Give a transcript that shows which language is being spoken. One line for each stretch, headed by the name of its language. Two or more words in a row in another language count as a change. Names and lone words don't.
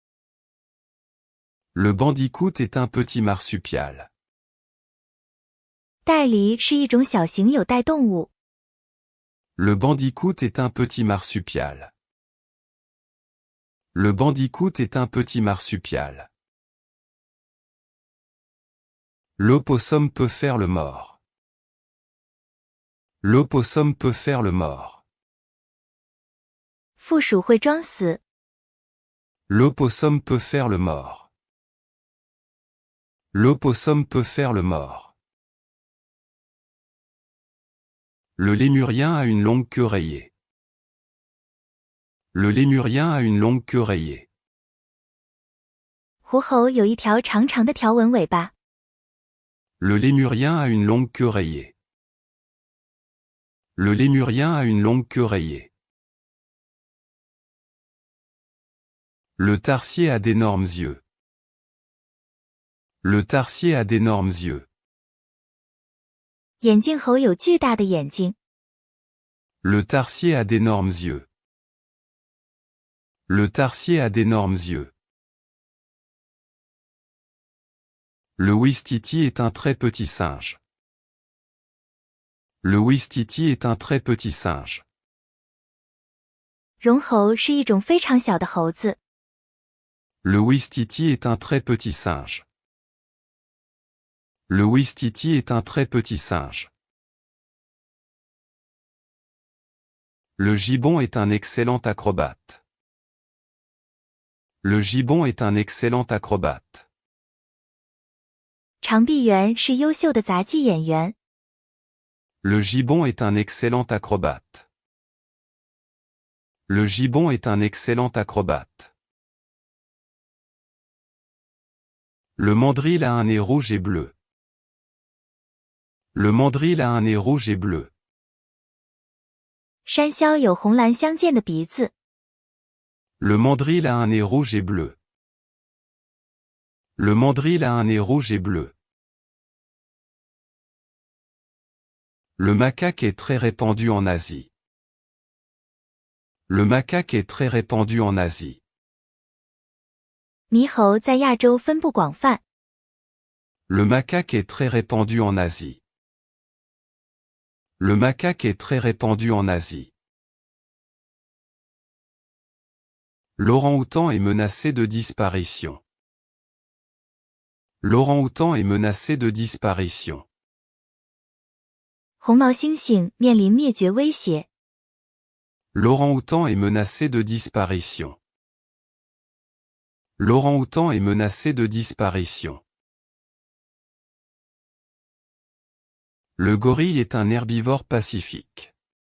French: Le bandicoot est un petit marsupial.
Chinese: 袋狸是一种小型有袋动物。
French: Le bandicoot est un petit marsupial. Le bandicoot est un petit marsupial. L'opossum peut faire le mort. L'opossum peut faire le mort.
Chinese: 负鼠会装死。
French: L'opossum peut faire le mort. L'opossum peut faire le mort. Le lémurien a une longue queue rayée. Le lémurien a une longue queue rayée.
Chinese: 狐猴有一条长长的条纹尾巴。
French: Le lémurien a une longue queue rayée. Le lémurien a une longue queue rayée. Le tarsier a d'énormes yeux. Le tarsier a d'énormes yeux.
Chinese: 眼镜猴有巨大的眼睛。
French: Le tarsier a d'énormes yeux. Le tarsier a d'énormes yeux. Le ouistiti est un très petit singe. Le ouistiti est un très petit singe.
Chinese: 绒猴是一种非常小的猴子。
French: Le ouistiti est un très petit singe. Le ouistiti est un très petit singe. Le gibbon est un excellent acrobate. Le gibbon est un excellent acrobate.
Chinese: 长臂猿是优秀的杂技演员。
French: Le gibbon est un excellent acrobate. Le gibbon est un excellent acrobate. Le mandrill a un nez rouge et bleu. Le mandrill a un nez rouge et bleu.
Chinese: 山魈有红蓝相间的鼻子。
French: Le mandrill a un nez rouge et bleu. Le mandrill a un nez rouge et bleu. Le macaque est très répandu en Asie. Le macaque est très répandu en Asie.
Chinese: 猕猴在亚洲分布广泛。
French: Le macaque est très répandu en Asie. Le macaque est très répandu en Asie. L'orang-outan est menacé de disparition. L'orang-outan est menacé de disparition.
Chinese: 红毛猩猩面临灭绝威胁。
French: L'orang-outan est menacé de disparition. L'orang-outan est menacé de disparition. Le gorille est un herbivore pacifique.